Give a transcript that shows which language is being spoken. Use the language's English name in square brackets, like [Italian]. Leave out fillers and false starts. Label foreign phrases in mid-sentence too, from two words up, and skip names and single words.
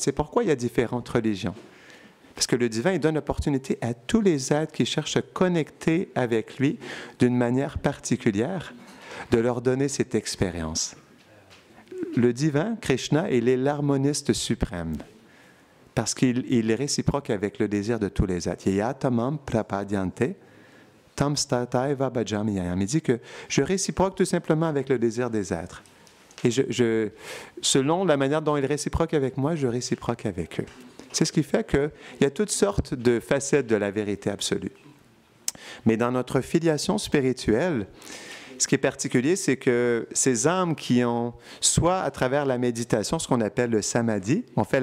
[French] C'est pourquoi il y a différentes religions. Parce que le divin, il donne l'opportunité à tous les êtres qui cherchent à se connecter avec lui d'une manière particulière, de leur donner cette expérience. Le divin, Krishna, il est l'harmoniste suprême, parce qu'il est réciproque avec le désir de tous les êtres. [Sanskrit] Yatamam prapadyante, tam stataiva bhajamiyam. [French] Il dit que je réciproque tout simplement avec le désir des êtres. Et selon la manière dont il réciproque avec moi, je réciproque avec eux. C'est ce qui fait qu'il y a toutes sortes de facettes de la vérité absolue. Mais dans notre filiation spirituelle, ce qui est particulier, c'est que ces âmes qui ont, soit à travers la méditation, ce qu'on appelle le samadhi, ont fait